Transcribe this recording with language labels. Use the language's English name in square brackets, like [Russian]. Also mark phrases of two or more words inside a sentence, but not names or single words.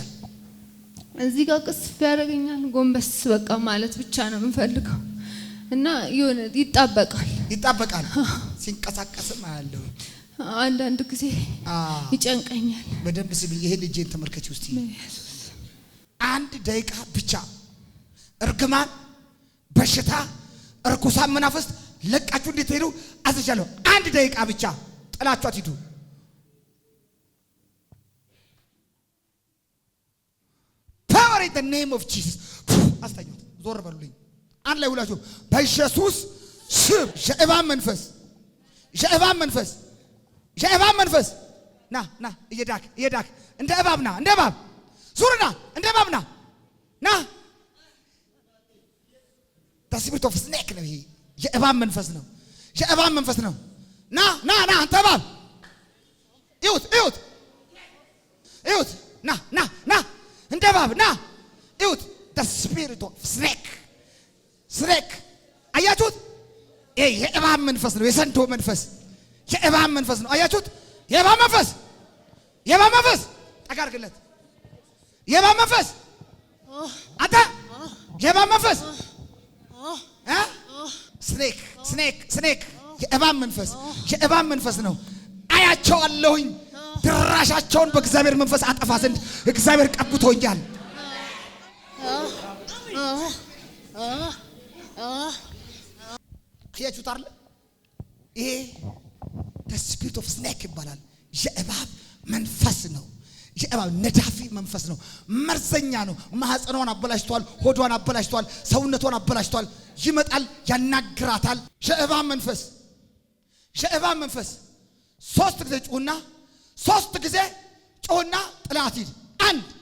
[Amharic] እዚህ ጋር ቅስፍ ያደርገኛል። ጎንበስ በቃ ማለት ብቻ ነው የምፈልገው። እና የሆነ ይጣበቃል። ሲንቀሳቀስም አያለሁ። አንዳንድ ጊዜ ይጨንቀኛል። በደንብ ስሚ፣ ይሄን እጄን ተመልከቺ ውስጥ 1 ደቂቃ ብቻ እርግማን፣ በሽታ፣ እርኩሳን መናፍስት ለቃችሁ እንድትሄዱ አዝዣለሁ። 1 ደቂቃ ብቻ ጥላችሁ አትሂዱ። [English] Power in the name of Jesus. [Amharic] አስተኙት። ዞር በሉልኝ። አንድ ላይ ሁላችሁ በኢየሱስ ስም የእባብ መንፈስ ና እየዳክ እንደ እባብ ና፣ እንደ እባብ ዙርና፣ እንደ እባብ ና [English] the spirit of snake [Amharic] ነው። ይሄ የእባብ መንፈስ ነው። ና አንተ እባብ እዩት ና እንደ እባብ ና እዩት። [English] the spirit of snake [Amharic] አያችሁት? ይሄ የእባብ መንፈስ ነው። የሰንቶ መንፈስ የእባብ መንፈስ ነው። አያችሁት? የእባብ መንፈስ ጠጋርግለት። የእባብ መንፈስ አንተ የእባብ መንፈስ ስኔክ የእባብ መንፈስ ነው። አያቸዋለሁኝ። ድራሻቸውን በእግዚአብሔር መንፈስ አጠፋ ዘንድ እግዚአብሔር ቀብቶኛል። አያችሁት አይደል? ይሄ [English] the spirit of snake [Amharic] ይባላል። የእባብ መንፈስ ነው። የእባብ ነዳፊ መንፈስ ነው። መርዘኛ ነው። ማህፀኗን አበላሽቷል፣ ሆዷን አበላሽቷል፣ ሰውነቷን አበላሽቷል። ይመጣል፣ ያናግራታል። የእባብ መንፈስ 3 ጊዜ ጮህና 3 ጊዜ ጮህና ጥላት ሂድ። 1